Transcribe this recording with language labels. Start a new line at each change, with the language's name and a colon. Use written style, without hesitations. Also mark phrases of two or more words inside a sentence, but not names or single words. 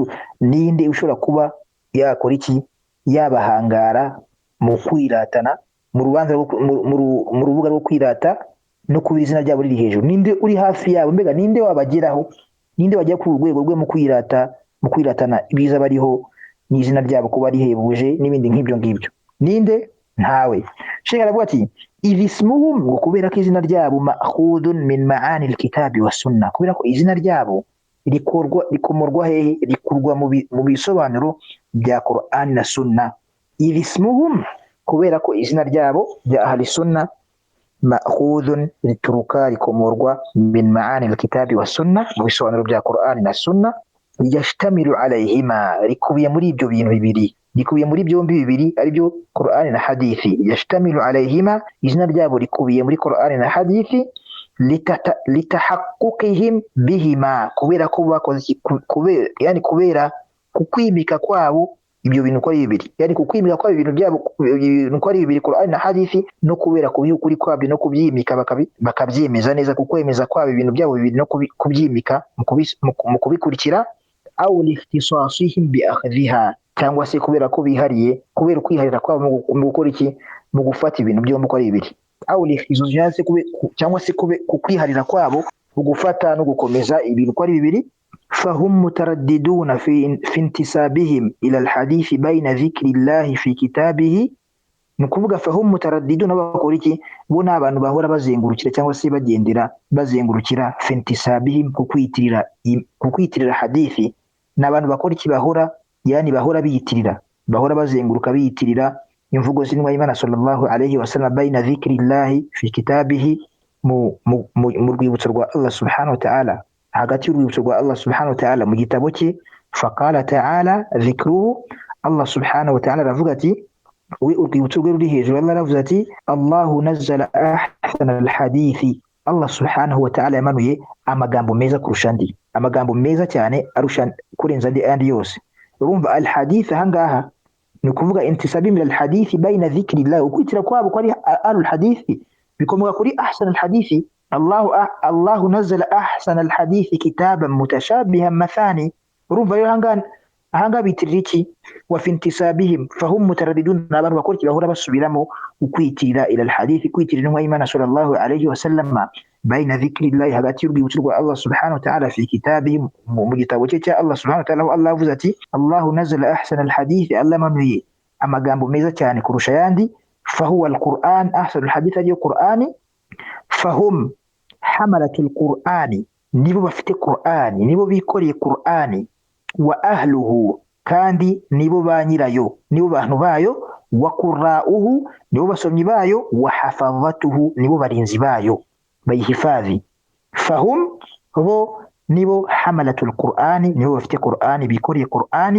Kinyarwanda: Ninde ushobora kuba yakora iki, yabahangara mu kwiratana mu rubanza mu rubuga rwo kwirata no kuba izina ryabo riri hejuru? Ninde uri hafi yabo, mbega ninde wabageraho, ninde wajya ku rwego rwe mu kwiratana ibiza bariho n'izina ryabo kuba rihebuje n'ibindi nk'ibyo ngibyo? Ninde? Ntawe. Sheikh aravuga ati irismuhum, ngo kubera ko izina ryabo
Arabic: مأخوذ من معاني الكتاب والسنة,
Kinyarwanda: kubera ko izina ryabo rikomorwa hehe, rikurwa mu bisobanuro bya Qur'an na sunna. Irismuhum, kubera ko izina ryabo bya
Arabic: أهل السنة مأخوذ,
Kinyarwanda: rituruka rikomorwa
Arabic: من معاني الكتاب والسنة,
Kinyarwanda: mu bisobanuro bya Qur'an na sunna.
Arabic: يشتمل عليهما,
Kinyarwanda: rikubiye muri ibyo bintu bibiri, rikubiye muri byombi bibiri, ari byo Qur'an na hadithi.
Arabic: يشتمل عليهما,
Kinyarwanda: izina ryabo rikubiye muri Qur'an na hadithi.
Arabic: لتحققهم بهما,
Kinyarwanda: kubera ko bakoze kubera kukwimika kwabo ibyo bintu ko ari bibiri, yani kukwimika kwabo ibintu byabo ko ari bibiri, Qur'an na hadithi, no kubera kubiha ukuri kwabyo no kubyimika bakabyemeza neza, kukwemeza kwabo ibintu byabo bibiri no kubyimika mu kubikurikira.
Arabic: أو لاختصاصهم بأخذها,
Kinyarwanda: cyangwa se kubera ko bihariye, kubera kwiharira kwabo mu gukora iki, mu gufata ibintu byombi ko ari bibiri.
Arabic: أو لاختصاصهم,
Kinyarwanda: cyangwa se kwiharira kwabo mu gufata no gukomeza ibintu ko ari bibiri.
Arabic: فهم مترددون في انتسابهم إلى الحديث بين ذكر الله في كتابه,
Kinyarwanda: nukuvuga
Arabic: فهم مترددون,
Kinyarwanda: bakora iki, bo ni abantu bahora bazengurukira cyangwa se bazengurukira
Arabic: في انتسابهم,
Kinyarwanda: kukwitirira hadithi. N'abantu bakora iki, bahora biyitirira, bahora bazenguruka biyitirira imvugo z'intumwa y'Imana
Arabic: صلى الله عليه وسلم, بين ذكر الله في كتابه,
Kinyarwanda: mu rwibutso rwa Allah
Arabic: سبحانه وتعالى,
Kinyarwanda: hagati y'urwibutso rwa Allah
Arabic: سبحانه وتعالى
Kinyarwanda: mu gitabo cye.
Arabic: فقال تعالى ذكره,
Kinyarwanda: Allah
Arabic: سبحانه وتعالى
Kinyarwanda: aravuga ati, we urwibutso rwe ruri hejuru, Allah aravuze ati
Arabic: الله نزل أحسن الحديث,
Kinyarwanda: Allah
Arabic: سبحانه وتعالى
Kinyarwanda: yamanuye amagambo meza kurusha andi, amagambo meza cyane arusha kurenza andi yose. Urumva alhadith ahangaha ni kuvuga
Arabic: انتسابي من الحديث بين ذكر الله,
Kinyarwanda: ukwitira kwabo ko ari alhadithi bikomoka kuri
Arabic: أحسن الحديث. الله نزل أحسن الحديث كتابا متشابها مثاني.
Kinyarwanda: Urumva rero ahanga bitirira iki,
Arabic: وفي انتسابهم فهم مترددون,
Kinyarwanda: n'abantu bakora iki, bahora basubiramo ukwitirira
Arabic: إلى الحديث,
Kinyarwanda: kwitirira intumwa y'Imana
Arabic: صلى الله عليه وسلم, بين ذكر الله,
Kinyarwanda: hagati y'urwibutso rwa Allah
Arabic: سبحانه وتعالى, في كتابه,
Kinyarwanda: mu gitabo cye cya Allah
Arabic: سبحانه وتعالى.
Kinyarwanda: Allah avuze ati
Arabic: الله نزل أحسن الحديث,
Kinyarwanda: Allah manuye amagambo meza cyane kurusha yandi.
Arabic: فهو القرآن، أحسن الحديث
Kinyarwanda: ariyo Qur'ani.
Arabic: فهم حملة القرآن,
Kinyarwanda: nibo bafite Qur'ani, nibo bikoreye Qur'ani.
Arabic: وأهله,
Kinyarwanda: kandi nibo ba nyirayo, nibo bantu bayo.
Arabic: وقراؤه,
Kinyarwanda: nibo basomyi bayo.
Arabic: وحفظته,
Kinyarwanda: nibo barinzi bayo, bayihifadhi. Fahum, bo nibo
Arabic: حملة القرآن,
Kinyarwanda: nibo bafite Qur'ani, bikoreye Qur'ani.